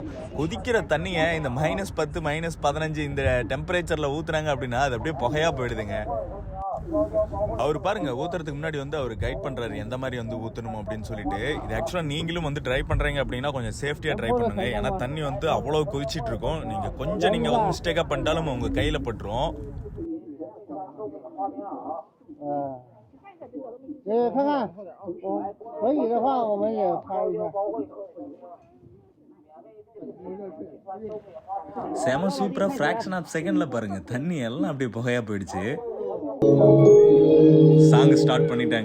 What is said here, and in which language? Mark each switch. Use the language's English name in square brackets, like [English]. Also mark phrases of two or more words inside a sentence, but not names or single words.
[Tamil] கொதிக்கிற தண்ணியை இந்த -10, -15 இந்த டெம்பரேச்சரில் ஊற்றுனாங்க அப்படின்னா அது அப்படியே புகையாக போயிடுதுங்க. அவர் பாருங்க, ஊற்றுறதுக்கு முன்னாடி வந்து அவர் கைட் பண்ணுறாரு எந்த மாதிரி வந்து ஊற்றணும் அப்படின்னு சொல்லிட்டு. இது ஆக்சுவலாக நீங்களும் வந்து ட்ரை பண்ணுறீங்க அப்படின்னா கொஞ்சம் சேஃப்டியாக ட்ரை பண்ணுங்க. ஏன்னா தண்ணி வந்து அவ்வளோ கொதிச்சிட்டு இருக்கும். நீங்கள் வந்து மிஸ்டேக்காக பண்ணிட்டாலும் உங்கள் கையில் பட்டுரும். [Chinese] 看看，可以的话我们也拍一下。 [Tamil] செம சூப்பராக ஃப்ராக்ஷன் ஆஃப் செகண்டில் பாருங்கள், தண்ணி எல்லாம் அப்படியே புகையாக போயிடுச்சு. சாங் ஸ்டார்ட் பண்ணிட்டாங்க.